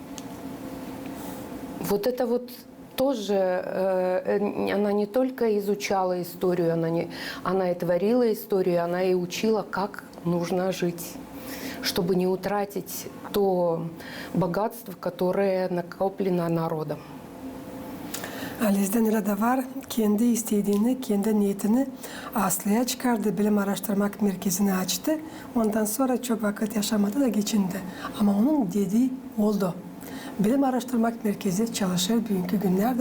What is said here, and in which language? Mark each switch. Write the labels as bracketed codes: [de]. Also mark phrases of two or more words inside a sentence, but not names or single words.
[ru] Вот это вот тоже, она не только изучала историю, она и творила историю, она и учила, как нужно жить, чтобы не утратить то богатство, которое накоплено народом. [gag] Aliz'den öyle de var, kendi istediğini, kendi niyetini aslıya çıkardı, bilim araştırmak merkezini açtı. Ondan sonra çok vakit yaşamadı da geçindi. Ama onun dediği oldu. Bilim Araştırmak Merkezi çalışır bugünkü günlerde.